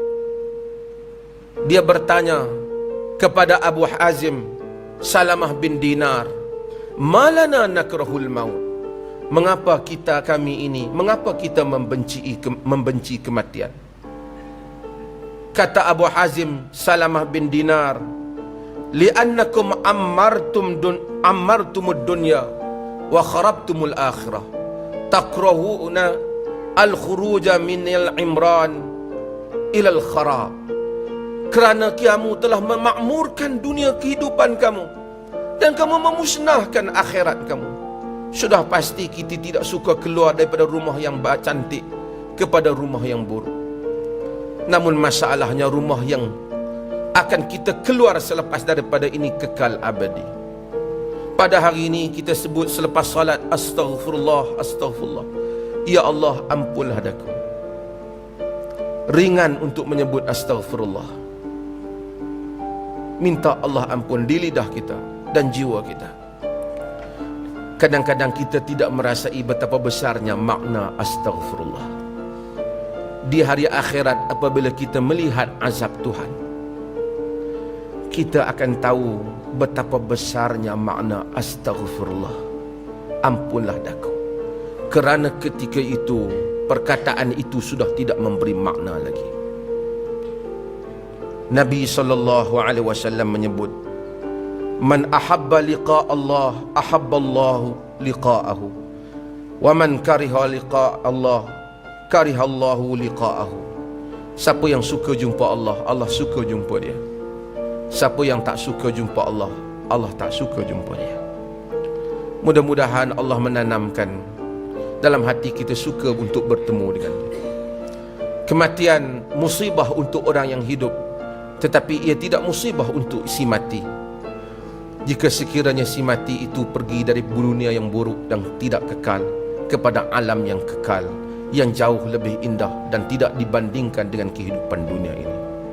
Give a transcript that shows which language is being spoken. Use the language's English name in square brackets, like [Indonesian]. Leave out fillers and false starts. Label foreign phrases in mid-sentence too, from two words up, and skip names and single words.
[Malay] Dia bertanya kepada Abu Hazim Salamah bin Dinar, [Arabic] "ما لنا نكره الموت?" [Malay] Mengapa kami ini, mengapa kita membenci kematian? [Arabic] Kata Abu Hazim Salamah bin Dinar, "لأنكم عمرتم الدنيا وخربتم الآخرة. تكرهون الخروج من العمران إلى الخراب." [Malay] Kerana kamu telah memakmurkan dunia kehidupan kamu dan kamu memusnahkan akhirat kamu. Sudah pasti kita tidak suka keluar daripada rumah yang cantik kepada rumah yang buruk. Namun masalahnya rumah yang akan kita keluar selepas daripada ini kekal abadi. Pada hari ini kita sebut selepas salat, [Arabic] astaghfirullah, astaghfirullah. [Malay] Ya Allah, ampunlah daku. Ringan untuk menyebut astaghfirullah. Minta Allah ampun di lidah kita dan jiwa kita. Kadang-kadang kita tidak merasai betapa besarnya makna astaghfirullah. Di hari akhirat apabila kita melihat azab Tuhan, kita akan tahu betapa besarnya makna astaghfirullah. Ampunlah daku. Kerana ketika itu perkataan itu sudah tidak memberi makna lagi. Nabi SAW menyebut, [Arabic] "من أحب لقاء الله أحب الله لقاءه. ومن كره لقاء الله كره الله لقاءه." [Malay] Siapa yang suka jumpa Allah, Allah suka jumpa dia. Siapa yang tak suka jumpa Allah, Allah tak suka jumpa dia. Mudah-mudahan Allah menanamkan dalam hati kita suka untuk bertemu dengan dia. Kematian musibah untuk orang yang hidup, tetapi ia tidak musibah untuk si mati. Jika sekiranya si mati itu pergi dari dunia yang buruk dan tidak kekal kepada alam yang kekal, yang jauh lebih indah dan tidak dibandingkan dengan kehidupan dunia ini.